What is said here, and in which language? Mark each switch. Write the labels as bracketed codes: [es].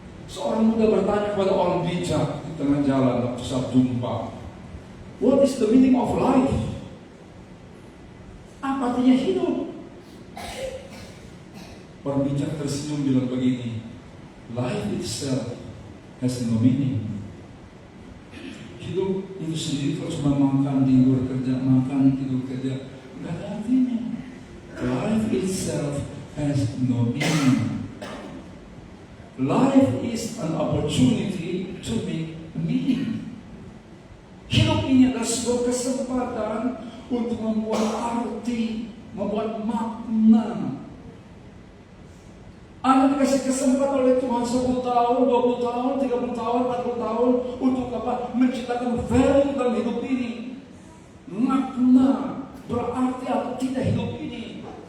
[id] Seorang muda bertanya kepada orang bijak di tengah jalan waktu saat jumpa, [en] what is the meaning of life? [id] Apa artinya hidup? Orang bijak tersenyum bilang begini, [en] life itself has no meaning. [id] Hidup itu sendiri kalau cuma makan, tidur, kerja, makan, tidur, kerja, nggak ada artinya. [en] Life itself has no meaning. Life is an opportunity to make meaning. [id] Hidup ini adalah sebuah kesempatan untuk membuat arti, membuat makna. Anda dikasih kesempatan oleh Tuhan 10 tahun, 20 tahun, 30 tahun, 40 tahun untuk apa? Menciptakan value dalam hidup ini. Makna, berarti atau tidak hidup ini.